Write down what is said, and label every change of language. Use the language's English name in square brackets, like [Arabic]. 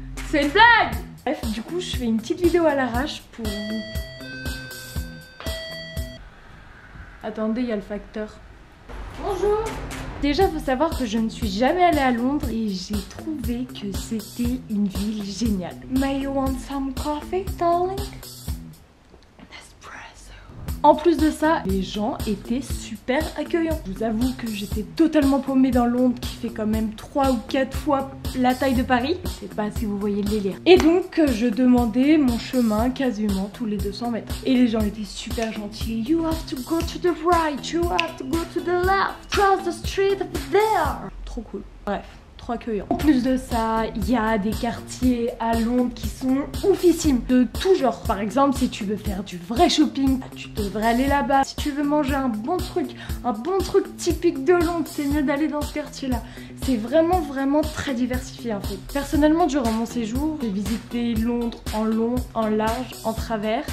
[French] C'est une blague! Bref, du coup, je fais une petite vidéo à l'arrache pour vous. Attendez, il y a le facteur. Bonjour! Déjà, faut savoir que je ne suis jamais allée à Londres et j'ai trouvé que c'était une ville géniale. [English] May you want some coffee, darling? [French] En plus de ça, les gens étaient super accueillants. Je vous avoue que j'étais totalement paumée dans Londres qui fait quand même 3 ou 4 fois la taille de Paris. Je sais pas si vous voyez le délire. Et donc je demandais mon chemin quasiment tous les 200 mètres. Et les gens étaient super gentils. [English] You have to go to the right, you have to go to the left, cross the street over there. [French] Trop cool. Bref. Accueillant. En plus de ça, il y a des quartiers à Londres qui sont oufissimes de tout genre. Par exemple, si tu veux faire du vrai shopping, tu devrais aller là-bas. Si tu veux manger un bon truc typique de Londres, c'est mieux d'aller dans ce quartier-là. C'est vraiment très diversifié en fait. Personnellement, durant mon séjour, j'ai visité Londres en long, en large, en travers.